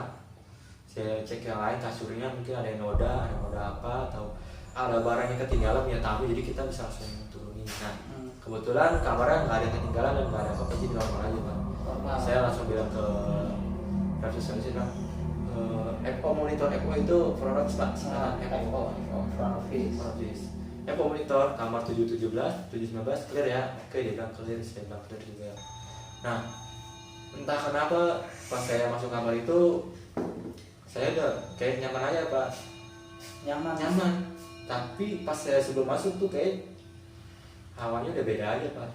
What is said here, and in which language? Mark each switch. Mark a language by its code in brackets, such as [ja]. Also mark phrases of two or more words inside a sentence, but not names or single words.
[id] Saya cek yang lain, kasurnya mungkin ada yang noda apa, atau ada barang yang ketinggalan punya tamu, jadi kita bisa langsung turunin. Nah kebetulan kamarnya nggak ada yang ketinggalan dan nggak ada apa-apa, jadi normal aja Pak. Saya langsung bilang ke resepsionis Pak, [en] FO monitor, [id] FO itu [en] front office [id] Pak. [en] FO front office. FO monitor [id] kamar 717, 719 clear ya. Oke dia bilang clear, saya bilang clear juga. Nah entah kenapa pas saya masuk kamar itu saya udah kayak nyaman aja Pak. Nyaman. Tapi pas saya sebelum masuk tuh kayak hawanya udah beda aja Pak.